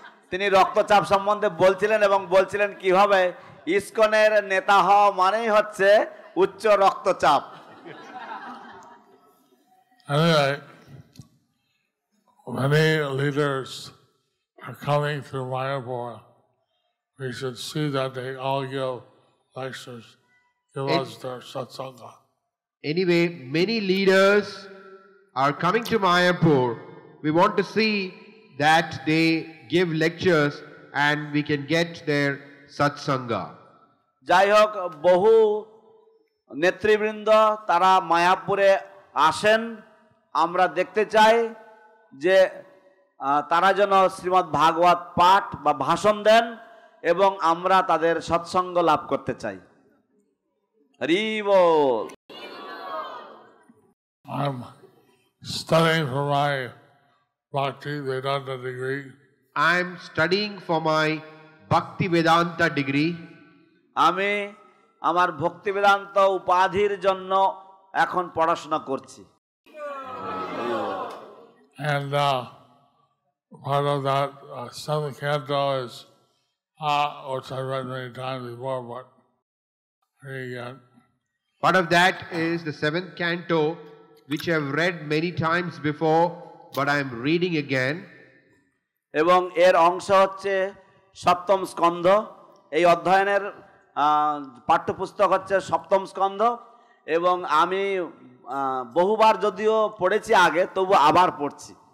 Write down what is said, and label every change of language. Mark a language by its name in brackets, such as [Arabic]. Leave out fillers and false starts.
[Bangla] তিনি রক্তচাপ সম্বন্ধে বলছিলেন এবং বলছিলেন কিভাবে ইসকনের নেতা হওয়া মানেই হচ্ছে উচ্চ রক্তচাপ। [English] Anyway, many leaders are coming to Mayapur. We should see that they all give lectures, give us their satsanga. Anyway, many leaders are coming to Mayapur. We want to see that they give lectures and we can get their satsanga. [Bangla] যাই হোক, বহু নেতৃবৃন্দ তারা মায়াপুরে আসেন। আমরা দেখতে চাই যে তারা যেন শ্রীমদ্ ভাগবত পাঠ বা ভাষণ দেন এবং আমরা তাদের সৎসঙ্গ লাভ করতে চাই। হরি বল। [English] I'm studying for my Bhakti Vedanta degree. I'm studying for my Bhakti Vedanta degree. [Bangla] আমি আমার ভক্তি বেদান্ত উপাধির জন্য এখন পড়াশোনা করছি। [English] And part of that seventh canto is, which I read many times before, but reading again. Part of that is the 7th canto, which I've read many times before, but I am reading again. [Bangla] এবং এর অংশ হচ্ছে সপ্তম স্কন্ধ। এই অধ্যয়নের পাঠ্যপুস্তক হচ্ছে সপ্তম স্কন্ধ, এবং আমি বহুবার যদিও পড়েছি আগে, তবু আবার পড়ছি।